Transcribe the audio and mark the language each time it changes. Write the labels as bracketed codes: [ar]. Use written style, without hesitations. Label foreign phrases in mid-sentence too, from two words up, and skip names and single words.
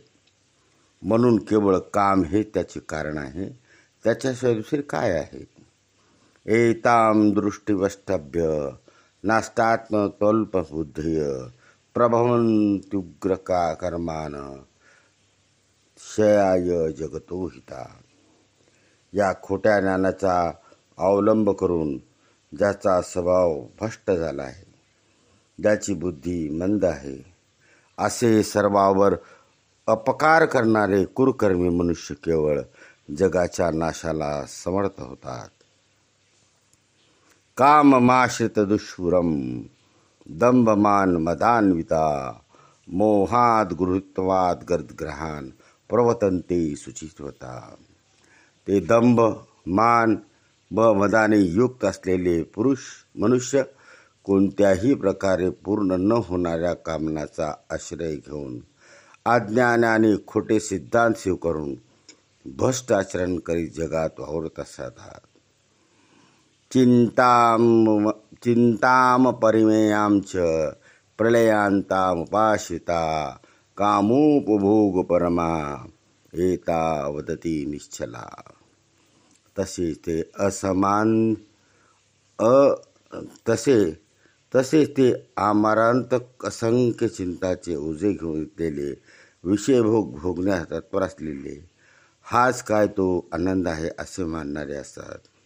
[mr] म्हणून केवळ काम हे त्याचे कारण आहे, त्याच्याशिवाय दुसरे काय आहे. [sa] एताम दृष्टिवष्टभ्य नाष्टात्मतोल्पबुद्धय प्रभवन्त्युग्रका कर्मान क्षयाय जगतो हिता. [mr] या खोट्या ज्ञानाचा अवलंब करून ज्याचा स्वभाव भ्रष्ट झाला आहे, ज्याची बुद्धी मंद आहे, असे सर्वावर अपकार करणारे कुरकर्मी मनुष्य केवळ जगाच्या नाशाला समर्थ होतात. [sa] काममाश्रित दुष्पूरम दंभमान मदान्विता मोहाद गृहीत्वाद गर्दग्रहान प्रवतन्ते सुचित्वता. [mr] ते दंभ, मान व मदाने युक्त असलेले मनुष्य कोणत्याही प्रकारे पूर्ण न होणाऱ्या कामनाचा आश्रय घेऊन अज्ञानाने खोटे सिद्धांत स्वीकारून भ्रष्ट आचरण करीत जगात वावरत असतात. [sa] चिंताम परिमेयांच प्रलयांतामुपाश्रिता कामोपभोग परमा एता वदती निश्चला. [mr] तसेच ते आमारांतक असंख्य चिंताचे ओझे घेऊन इथलेले विषयभोग भोगण्यास तत्पर असलेले, हाच काय तो आनंद आहे असे मानणारे असतात.